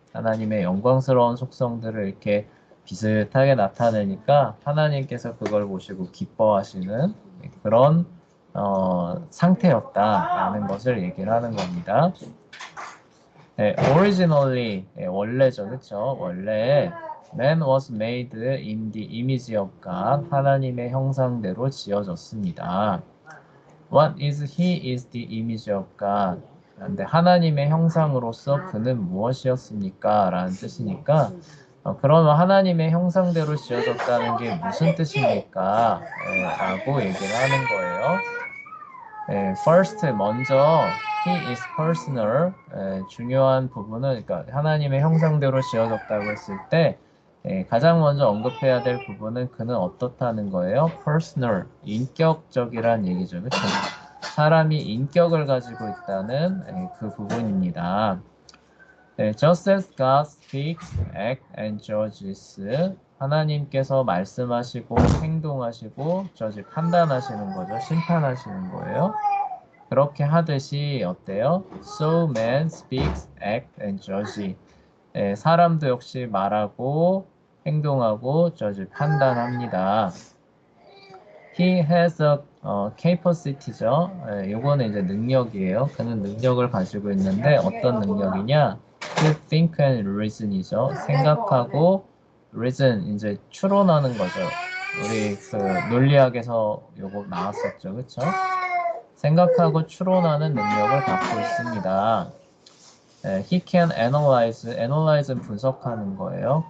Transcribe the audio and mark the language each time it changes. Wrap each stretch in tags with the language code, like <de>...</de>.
<ko>하나님의 영광스러운 속성들을 이렇게 비슷하게 나타내니까 하나님께서 그걸 보시고 기뻐하시는 그런 상태였다라는 것을 얘기를 하는 겁니다. 네, originally 원래죠, 그렇죠?</ko> <en>원래 man was made in the image of God</en> <ko>하나님의 형상대로 지어졌습니다.</ko> <en>What is he is the image of God.</en> <ko>근데 하나님의 형상으로서 그는 무엇이었습니까? 라는 뜻이니까 그러면 하나님의 형상대로 지어졌다는 게 무슨 뜻입니까? 라고 얘기를 하는 거예요. first 먼저</ko> <en>he is personal</en> <ko>중요한 부분은 그러니까 하나님의 형상대로 지어졌다고 했을 때 가장 먼저 언급해야 될 부분은 그는 어떻다는 거예요? personal 인격적이란 얘기죠. 그렇죠? 사람이 인격을 가지고 있다는 그 부분입니다.</ko> <en>Just as God speaks, act, and judges.</en> <ko>하나님께서 말씀하시고 행동하시고 저지 판단하시는 거죠. 심판하시는 거예요. 그렇게 하듯이 어때요?</ko> <en>So man speaks, act, and judge.</en> <ko>사람도 역시 말하고 행동하고 저지 판단합니다.</ko> <en>He has a capacity죠.</en> <ko>요거는 이제 능력이에요. 그는 능력을 가지고 있는데 어떤 능력이냐?</ko> <en>To think and reason이죠.</en> <ko>생각하고 reason 이제 추론하는 거죠. 우리 그 논리학에서 요거 나왔었죠, 그렇죠? 생각하고 추론하는 능력을 갖고 있습니다.</ko> <en>He can analyze는</en> <ko>분석하는 거예요.</ko>